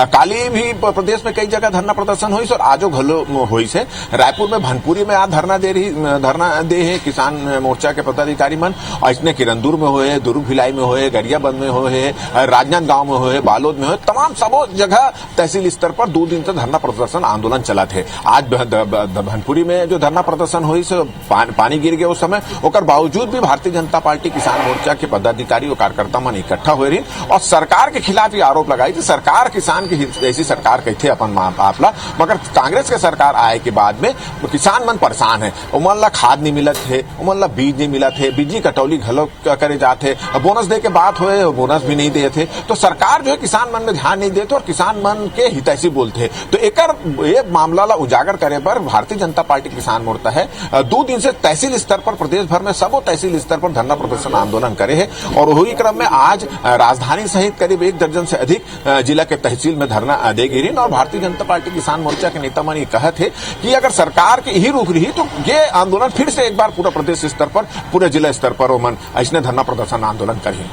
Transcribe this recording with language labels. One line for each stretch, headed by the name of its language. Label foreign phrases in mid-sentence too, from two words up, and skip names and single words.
Chhattisgarhi: काली भी प्रदेश में कई जगह धरना प्रदर्शन हुई और आजो घलो हुई से रायपुर में भनपुरी में आज धरना दे है किसान मोर्चा के पदाधिकारी मन, इसने किरंदुर में हुए, दुर्ग भिलाई में हुए, गरियाबंद में हुए, राजनांदगांव में हुए, बालोद में हुए, तमाम सबो जगह तहसील स्तर पर 2 दिन से धरना प्रदर्शन आंदोलन चला थे। आज भनपुरी में जो धरना प्रदर्शन हुई से पानी गिर गया उस समय, ओकर बावजूद भी भारतीय जनता पार्टी किसान मोर्चा के पदाधिकारी और कार्यकर्ता मन इकट्ठा हुए रही और सरकार के खिलाफ ये आरोप लगाई कि सरकार किसान की जैसी सरकार कहते अपन आपला, मगर कांग्रेस के सरकार आए के बाद में किसान मन परेशान है। उमन ला खाद नहीं मिलत है, उमन ला बीज नहीं मिलत है, बिजली कटौती घलो करे जाते, बोनस दे के बात हुए बोनस भी नहीं देते, तो सरकार जो है किसान मन में ध्यान नहीं देते और किसान मन के हितैषी बोलते हैं। तो एक मामला ला उजागर करे पर भारतीय जनता पार्टी किसान मोर्चा है 2 दिन से तहसील स्तर पर प्रदेश भर में सबो तहसील स्तर पर धरना प्रदर्शन आंदोलन करे है और वही क्रम में आज राजधानी सहित करीब 1 दर्जन से अधिक जिला के तहसील में धरना दे गिरी और भारतीय जनता पार्टी किसान मोर्चा के नेता मन ये कहे थे कि अगर सरकार की ही रुक रही तो ये आंदोलन फिर से एक बार पूरा प्रदेश स्तर पर, पूरे जिला स्तर पर ओमन ऐसने धरना प्रदर्शन आंदोलन करिए।